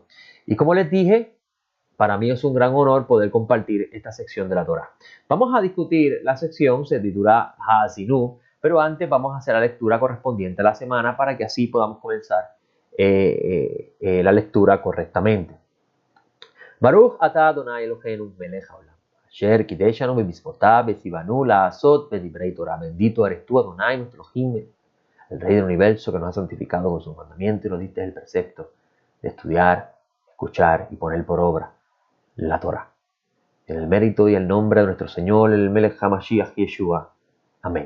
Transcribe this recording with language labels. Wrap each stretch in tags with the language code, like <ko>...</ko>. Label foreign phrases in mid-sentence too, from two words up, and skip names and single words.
<es>Y como les dije, para mí es un gran honor poder compartir esta sección de la Torá. Vamos a discutir la sección, se titula Haazinu, pero antes vamos a hacer la lectura correspondiente a la semana para que así podamos comenzar la lectura correctamente.</es> <he>ברוך אתה אדוני אלוהינו מלך העולם. אשר קדשנו במצוותיו וציונו לעשות בדברי תורה.</he> <es>Bendito eres tú, Adonai, nuestro Elohim, el Rey del Universo, que nos ha santificado con su mandamiento y nos diste el precepto de estudiar, escuchar y poner por obra la Torah. En el mérito y el nombre de nuestro Señor, el</es> <he>מלך המשיח</he> <es>Yeshua. Amén.</es>